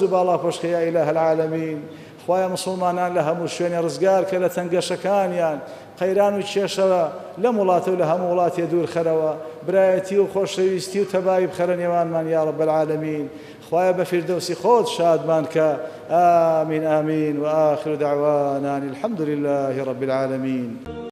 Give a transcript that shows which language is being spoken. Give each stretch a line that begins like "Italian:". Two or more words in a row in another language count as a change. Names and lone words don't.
Central Kurdish: و باڵا پۆشکە
Arabic: یا إله العالمین
Central Kurdish: خوایە مسلمانان لە هەموو شوێنێ ڕزگار کە لە تەنگەشەکانیان قەیران و کێشەوە لەم وڵاتە و لە هەموو وڵاتێ دوور خەرەوە برایەتی و خۆشەویستی و تەبایی بخەرە نێوانمان
Arabic: یا رب العالمین
Central Kurdish: خوایە بە فیردەوسی خۆت شادمان کە
Arabic: آمین آمین وآخر دعوانا الحمد لله رب العالمين